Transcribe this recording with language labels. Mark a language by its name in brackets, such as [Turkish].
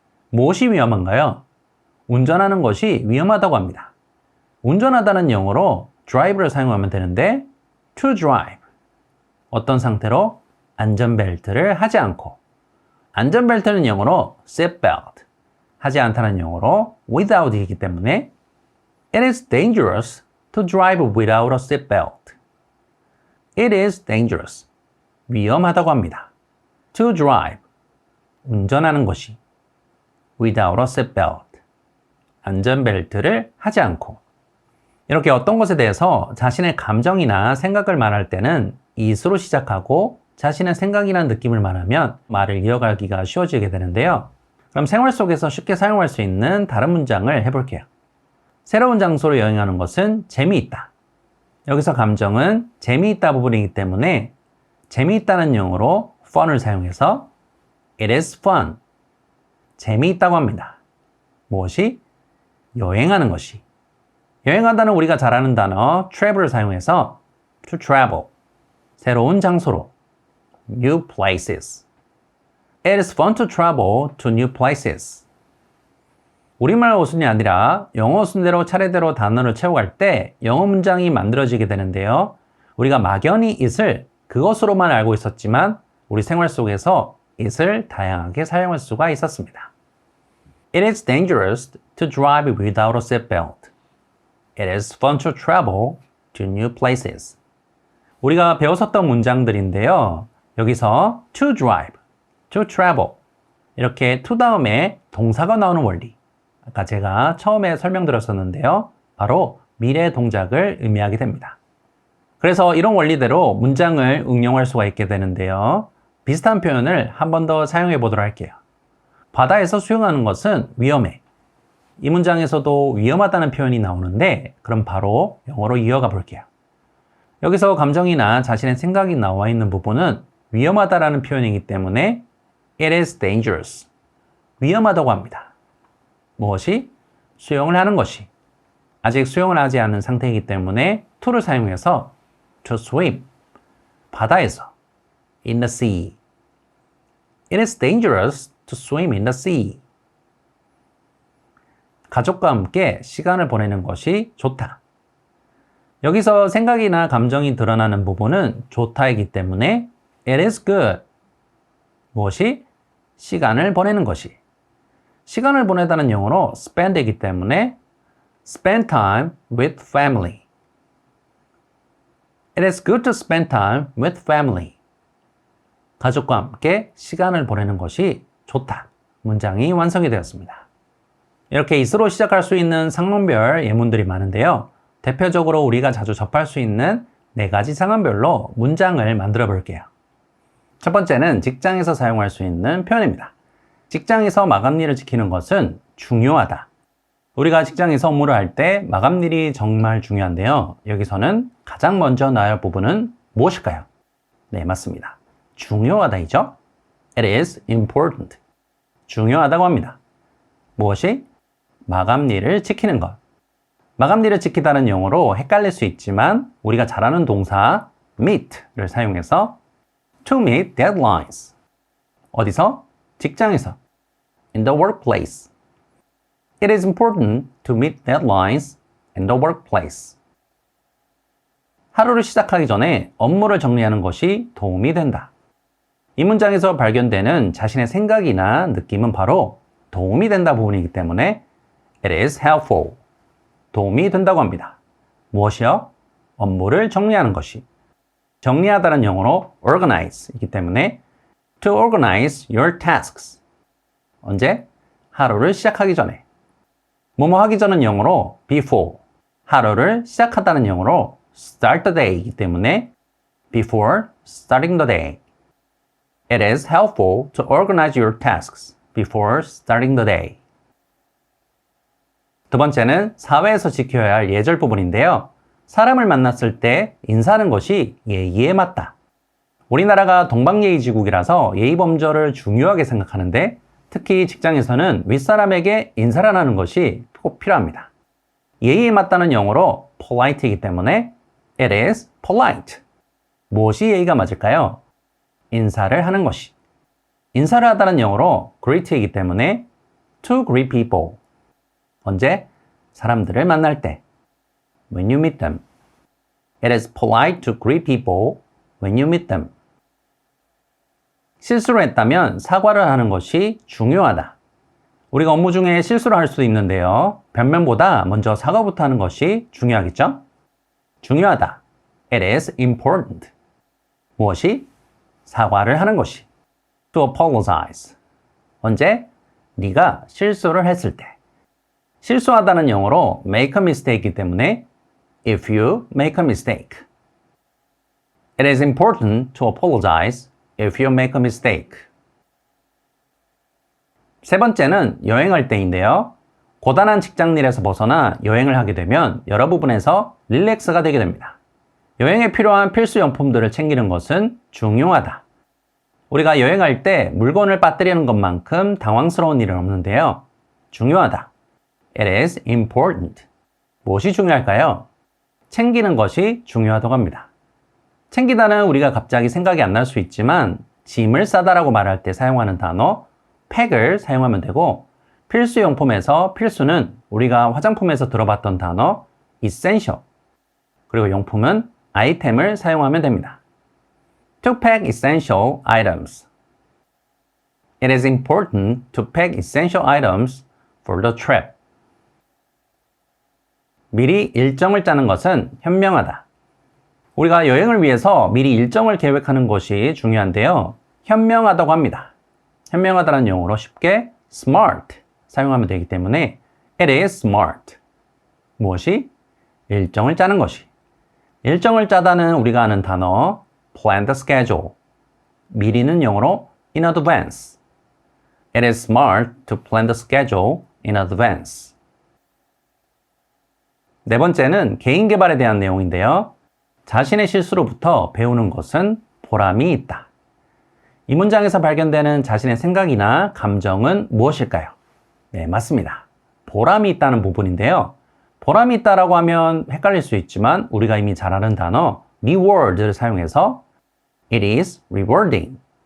[Korean] 무엇이 위험한가요? 운전하는 것이 위험하다고 합니다. 운전하다는 영어로 drive를 사용하면 되는데 [English] to drive. [Korean] 어떤 상태로? 안전벨트를 하지 않고. 안전벨트는 영어로 seatbelt. 하지 않다는 영어로 without이기 때문에 [English] it is dangerous to drive without a seatbelt. It is dangerous. [Korean] 위험하다고 합니다. [English] To drive. [Korean] 운전하는 것이 [English] without a seatbelt. [Korean] 안전벨트를 하지 않고. 이렇게 어떤 것에 대해서 자신의 감정이나 생각을 말할 때는 it으로 시작하고 자신의 생각이나 느낌을 말하면 말을 이어가기가 쉬워지게 되는데요. 그럼 생활 속에서 쉽게 사용할 수 있는 다른 문장을 해볼게요. 새로운 장소로 여행하는 것은 재미있다. 여기서 감정은 재미있다 부분이기 때문에 재미있다는 용어로 fun을 사용해서 [English] it is fun. [Korean] 재미있다고 합니다. 무엇이? 여행하는 것이. 여행하다는 우리가 잘 아는 단어 travel을 사용해서 [English] to travel. [Korean] 새로운 장소로. [English] New places. It is fun to travel to new places. [Korean] 우리말 어순이 아니라 영어 어순대로 차례대로 단어를 채워갈 때 영어 문장이 만들어지게 되는데요. 우리가 막연히 it을 그것으로만 알고 있었지만 우리 생활 속에서 it을 다양하게 사용할 수가 있었습니다. [English] It is dangerous to drive without a seatbelt. It is fun to travel to new places. [Korean] 우리가 배웠었던 문장들인데요. 여기서 [English] to drive, to travel [Korean] 이렇게 to 다음에 동사가 나오는 원리. 아까 제가 처음에 설명드렸었는데요. 바로 미래 동작을 의미하게 됩니다. 그래서 이런 원리대로 문장을 응용할 수가 있게 되는데요. 비슷한 표현을 한 번 더 사용해 보도록 할게요. 바다에서 수영하는 것은 위험해. 이 문장에서도 위험하다는 표현이 나오는데 그럼 바로 영어로 이어가 볼게요. 여기서 감정이나 자신의 생각이 나와 있는 부분은 위험하다라는 표현이기 때문에 [English] it is dangerous. [Korean] 위험하다고 합니다. 무엇이? 수영을 하는 것이. 아직 수영을 하지 않은 상태이기 때문에 to를 사용해서 [English] to swim. [Korean] 바다에서. [English] in the sea. It is dangerous to swim in the sea. [Korean] 가족과 함께 시간을 보내는 것이 좋다. 여기서 생각이나 감정이 드러나는 부분은 좋다이기 때문에 [English] it is good. [Korean] 무엇이? 시간을 보내는 것이. 시간을 보내다는 영어로 spend이기 때문에 [English] spend time with family. It is good to spend time with family. [Korean] 가족과 함께 시간을 보내는 것이 좋다. 문장이 완성이 되었습니다. 이렇게 is로 시작할 수 있는 상황별 예문들이 많은데요. 대표적으로 우리가 자주 접할 수 있는 4가지 상황별로 문장을 만들어 볼게요. 첫 번째는 직장에서 사용할 수 있는 표현입니다. 직장에서 마감일을 지키는 것은 중요하다. 우리가 직장에서 업무를 할 때 마감일이 정말 중요한데요. 여기서는 가장 먼저 나야 할 부분은 무엇일까요? 네, 맞습니다. 중요하다이죠? [English] It is important. [Korean] 중요하다고 합니다. 무엇이? 마감일을 지키는 것. 마감일을 지키다는 용어로 헷갈릴 수 있지만 우리가 잘 아는 동사 meet를 사용해서 [English] to meet deadlines. [Korean] 어디서? 직장에서. [English] In the workplace. It is important to meet deadlines in the workplace. [Korean] 하루를 시작하기 전에 업무를 정리하는 것이 도움이 된다. 이 문장에서 발견되는 자신의 생각이나 느낌은 바로 도움이 된다 부분이기 때문에 [English] it is helpful. [Korean] 도움이 된다고 합니다. 무엇이요? 업무를 정리하는 것이. 정리하다는 영어로 organize이기 때문에 [English] to organize your tasks. [Korean] 언제? 하루를 시작하기 전에. 뭐뭐 하기 전은 영어로 before. 하루를 시작하다는 영어로 start the day이기 때문에 [English] before starting the day. It is helpful to organize your tasks before starting the day. [Korean] 두 번째는 사회에서 지켜야 할 예절 부분인데요. 사람을 만났을 때 인사하는 것이 예의에 맞다. 우리나라가 동방예의지국이라서 예의범절을 중요하게 생각하는데 특히 직장에서는 윗사람에게 인사를 하는 것이 꼭 필요합니다. 예의에 맞다는 영어로 polite이기 때문에 [English] it is polite. [Korean] 무엇이 예의가 맞을까요? 인사를 하는 것이. 인사를 하다는 영어로 greet이기 때문에 [English] to greet people. [Korean] 언제? 사람들을 만날 때. [English] When you meet them. It is polite to greet people when you meet them. [Korean] 실수를 했다면 사과를 하는 것이 중요하다. 우리가 업무 중에 실수를 할 수도 있는데요. 변명보다 먼저 사과부터 하는 것이 중요하겠죠? [English] 중요하다. It is important. [Korean] 무엇이? 사과를 하는 것이. [English] To apologize. [Korean] 언제? 네가 실수를 했을 때. 실수하다는 영어로 [English] make a mistake이기 때문에 if you make a mistake. It is important to apologize if you make a mistake. [Korean] 세 번째는 여행할 때인데요. 고단한 직장일에서 벗어나 여행을 하게 되면 여러 부분에서 릴렉스가 되게 됩니다. 여행에 필요한 필수 용품들을 챙기는 것은 중요하다. 우리가 여행할 때 물건을 빠뜨리는 것만큼 당황스러운 일은 없는데요. 중요하다. [English] It is important. [Korean] 무엇이 중요할까요? 챙기는 것이 중요하다고 합니다. 챙기다는 우리가 갑자기 생각이 안 날 수 있지만 짐을 싸다라고 말할 때 사용하는 단어 팩을 사용하면 되고 필수용품에서 필수는 우리가 화장품에서 들어봤던 단어 essential 그리고 용품은 아이템을 사용하면 됩니다. [English] To pack essential items. It is important to pack essential items for the trip. [Korean] 미리 일정을 짜는 것은 현명하다. 우리가 여행을 위해서 미리 일정을 계획하는 것이 중요한데요. 현명하다고 합니다. 현명하다는 용어로 쉽게 smart 사용하면 되기 때문에 [English] it is smart. [Korean] 무엇이? 일정을 짜는 것이. 일정을 짜다는 우리가 아는 단어 [English] plan the schedule. [Korean] 미리는 영어로 [English] in advance. It is smart to plan the schedule in advance. [Korean] 네 번째는 개인 개발에 대한 내용인데요. 자신의 실수로부터 배우는 것은 보람이 있다. 이 문장에서 발견되는 자신의 생각이나 감정은 무엇일까요? 네, 맞습니다. 보람이 있다는 부분인데요. 보람이 있다라고 하면 헷갈릴 수 있지만 우리가 이미 잘 아는 단어 reward를 사용해서 [English] It is rewarding.